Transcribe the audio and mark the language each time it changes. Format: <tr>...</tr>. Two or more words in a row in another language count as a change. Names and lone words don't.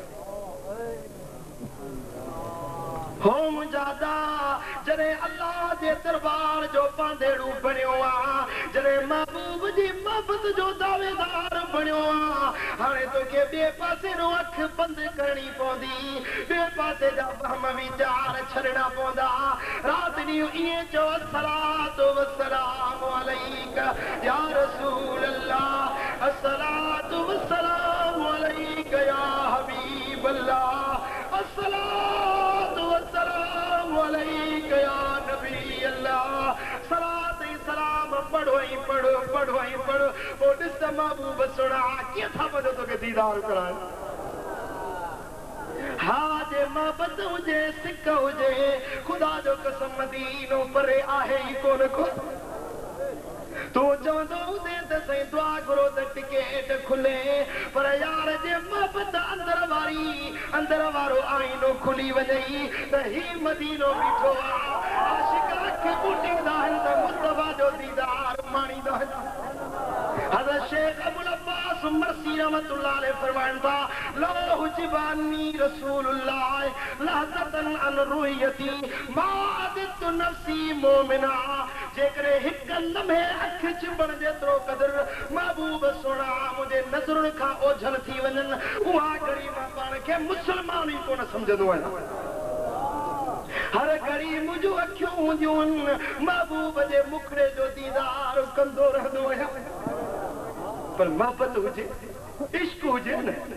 <sd>हो मुजादा जरे अल्लाह जे दरबार जो पांदेड़ू बणियो आ जरे महबूब जी मोहब्बत जो दावेदार बणियो आ हाणे तोखे ॿिए पासे रो अख बंदि करणी पवंदी ॿिए पासे जा वहम वीचार छॾणा पवंदा रात ॾींहुं ईअं चओ</sd> <ar>صلاة وسلام عليك يا رسول الله الصلاة والسلام عليك يا حبيب الله الصلاة والسلام عليك يا نبي الله</ar> <sd>सलात सलाम पढ़ो ही पढ़ो पढ़ो ही पढ़ो ओ ॾिस महबूब सुणा कीअं था वञो तोखे दीदार कराए हा जे मोहब्बत हुजे सिक हुजे खुदा जो कसम मदीनो परे आहे ई कोन को तू चवंदो हुजे त सही दुआ करो त टिकेट खुले पर यार जे मोहब्बत अंदर वारो आईनो खुली वञई त ही मदीनो बीठो आशिक खे ॿुटींदा आहिनि त मुस्तफा जो दीदार माणींदा आहिनि हज़रत शेख अबुल अब्बास मरसी</sd> <ar>رحمة الله عليه</ar> <sd>फरमाइनि था</sd> <ar>لا حجبني رسول الله لحظة عن رؤيتي ما عددت نفسي مؤمنا</ar> <sd>जेकरे हिक लम्हे अख चिंबण जेतिरो क़दर महबूब सोना मुंहिंजे नज़रुनि खां ओझल थी वञनि उहा घड़ी मां पाण खे मुस्लमान ई कोन सम्झंदो आहियां हर घड़ी मुंहिंजूं अखियूं हूंदियूं आहिनि महबूब जे मुखड़े जो दीदार कंदो रहंदो आहियां पर मोहब्बत हुजे इश्क हुजे न</sd>